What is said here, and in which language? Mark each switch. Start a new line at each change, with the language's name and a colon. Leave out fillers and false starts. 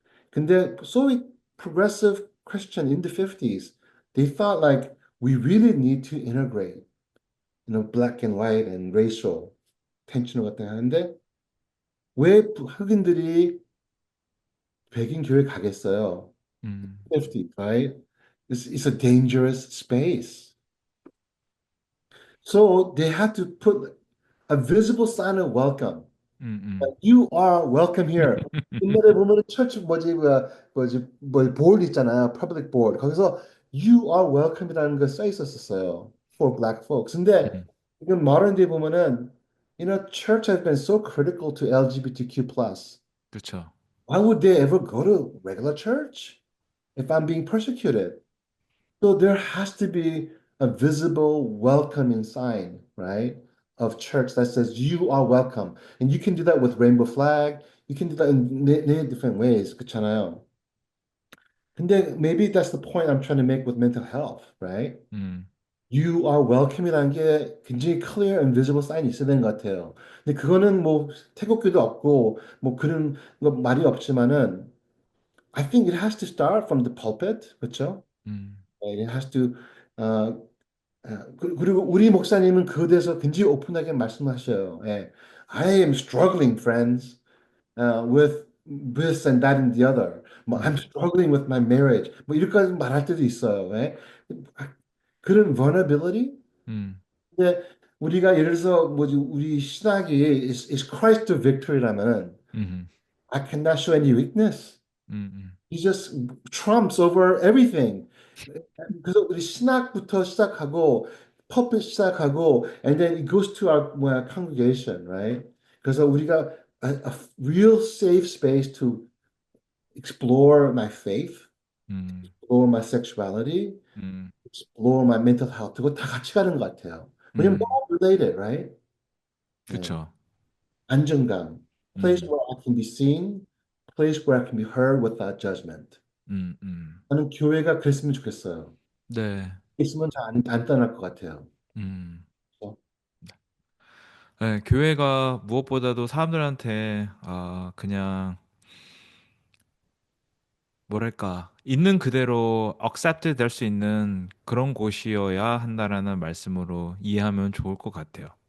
Korean: 근데 소위
English: progressive Christian in the 50s, they thought like we really need to integrate, black and white and racial tension
Korean: 같은 거 하는데 왜 흑인들이 백인 교회 가겠어요? 음,
English: 50, right? It's a dangerous space. So they had to put a visible sign of welcome. 음, You are welcome here.
Korean: 옛날에 보면은 철치 보ard 있잖아요. public board. 거기서
English: you are welcome
Korean: 이라는 거 써 있었어요.
English: for black folks. 근데 음,
Korean: 지금
English: modern day
Korean: 보면은
English: church has been so critical to LGBTQ plus.
Korean: 그쵸.
English: Why would they ever go to regular church if I'm being persecuted? So there has to be a visible welcoming sign, right, of church that says you are welcome. And you can do that with rainbow flag. You can do that in many different ways.
Korean: 그렇잖아요. 근데
English: maybe that's the point I'm trying to make with mental health, right? 음, You are welcome이라는 게 굉장히 clear and visible sign이 있어야 되는 것 같아요.
Korean: 근데 그거는 뭐 태국교도 없고 뭐 그런 거 말이 없지만은
English: I think it has to start from the pulpit,
Korean: 그렇죠? 음,
English: It has to uh,
Korean: 그리고 우리 목사님은 그에 대해서 굉장히 오픈하게 말씀하셔요. 예.
English: I am struggling, friends, with this and that and the other. 뭐, I'm 음, struggling with my marriage.
Korean: 뭐, 이렇게까지 말할 때도 있어요. 예.
English: 그런 vulnerability? 음,
Korean: 근데 우리가 예를 들어서 뭐지, 우리 신학이
English: is Christ the victory
Korean: 라면은 음,
English: I cannot show any weakness. 음, He just trumps over everything.
Korean: 그래서 우리 신학부터 시작하고 퍼핏 시작하고
English: and then it goes to our 뭐야 congregation, right?
Korean: 그래서 우리가
English: a real safe space to explore my faith, 음, explore my sexuality, 음, explore my mental health.
Korean: 그거 다 같이 가는 것 같아요. 왜냐면 음,
English: all related, right? 네.
Korean: 그쵸. 안정감, place 음,
English: where I can be seen, place where I can be heard without judgment. 음, 음.
Korean: 나는 교회가 그랬으면 좋겠어요. 네. 있으면 잘 안 떠날 것 같아요. 음. 어, 네, 교회가 무엇보다도 사람들한테 그냥 뭐랄까 있는 그대로 accept 될 수 있는 그런 곳이어야 한다라는 말씀으로 이해하면 좋을 것 같아요.